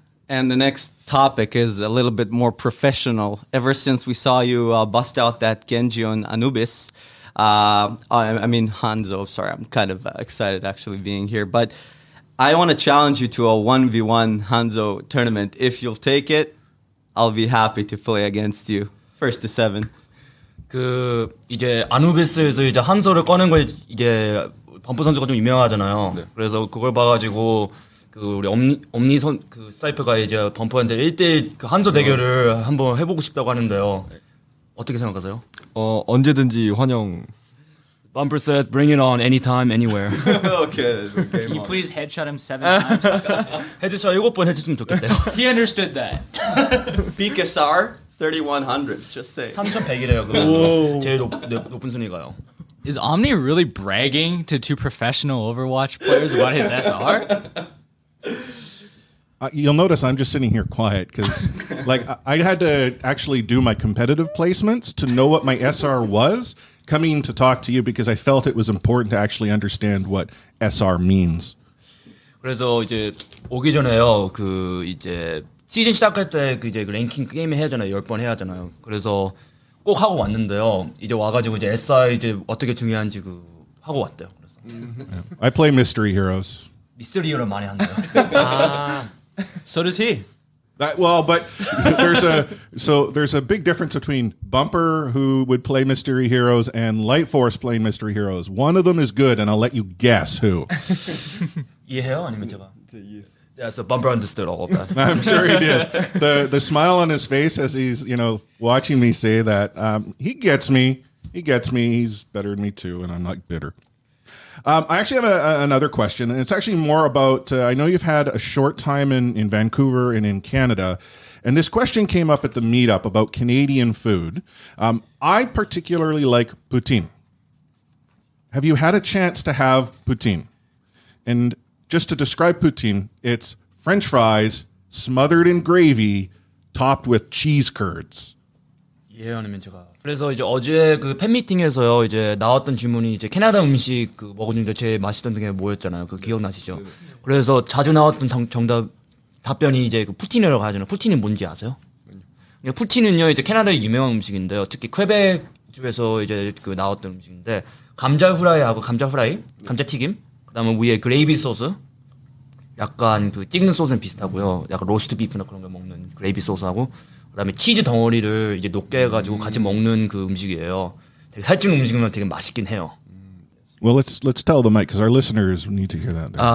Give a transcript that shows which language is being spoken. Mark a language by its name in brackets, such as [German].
[English] And the next topic is a little bit more professional. Ever since we saw you bust out that Genji on Anubis, I mean Hanzo, sorry, I'm kind of excited actually being here, but I want to challenge you to a 1v1 Hanzo tournament. If you'll take it, I'll be happy to play against you. First to 7. [Korean] 그 이제 아누비스에서 이제 한소를 꺼낸 거 이제 범퍼 선수가 좀 유명하잖아요. 네. 그래서 그걸 봐가지고 그 우리 엄니 그 스타이프가 이제 범퍼한테 1대1 그 한소 대결을 한번 해보고 싶다고 하는데요. 어떻게 생각하세요? 언제든지 환영. [English] Bumper said, "Bring it on, anytime, anywhere." Okay. Can you please headshot him 7 times? [Korean] 헤드샷 7번 해줬으면 좋겠대요. [English] He understood that. BKSR 3100. Just say. [Korean] 3,100이래요. 그거 제일 높은 순위가요. [English] Is Omni really bragging to 2 professional Overwatch players about his SR? You'll notice I'm just sitting here quiet because, like, I had to actually do my competitive placements to know what my SR was coming to talk to you because I felt it was important to actually understand what SR means. [Korean] 그래서 이제 오기 전에요. 그 이제 시즌 시작할 때 그 이제 그 랭킹 게임 해야 하잖아요. 10번 해야 하잖아요. 그래서 꼭 하고 왔는데요. 이제 와가지고 이제 SR 이제 어떻게 중요한지 그 하고 왔대요. 그래서 [English] I play Mystery Heroes. [Korean] 미스터리어를 많이 한대요. [English] So does he. But there's a big difference between Bumper, who would play Mystery Heroes, and Light Force playing Mystery Heroes. One of them is good, and I'll let you guess who. [Korean] 이해해요? 아니면 제가? 이해했어요. [English] Yeah, so Bumper understood all of that. I'm sure he did. The smile on his face as he's watching me say that. He gets me. He gets me. He's better than me too, and I'm not bitter. I actually have another question, and it's actually more about. I know you've had a short time in Vancouver and in Canada, and this question came up at the meetup about Canadian food. I particularly like poutine. Have you had a chance to have poutine? And just to describe poutine, it's French fries smothered in gravy, topped with cheese curds. [Korean] 이해요? 아니면 제가? 그래서 이제 어제 그 팬미팅에서요, 이제 나왔던 질문이 이제 캐나다 음식 그 먹어주는데 제일 맛있던 게 뭐였잖아요. 그 기억나시죠? 그래서 자주 나왔던 답변이 이제 그 푸틴이라고 하잖아요. 푸틴이 뭔지 아세요? 푸틴은요, 이제 캐나다의 유명한 음식인데요. 특히 퀘벡 주에서 이제 그 나왔던 음식인데 감자 후라이하고 감자튀김, 그다음에 위에 그레이비 소스, 약간 그 찍는 소스는 비슷하고요. 약간 로스트 비프나 그런 거 먹는 그레이비 소스하고, 그다음에 치즈 덩어리를 이제 녹게 해가지고 같이 먹는 그 음식이에요. 되게 살찌는 음식이면 되게 맛있긴 해요. [English] Well, let's tell the mic because our listeners need to hear that.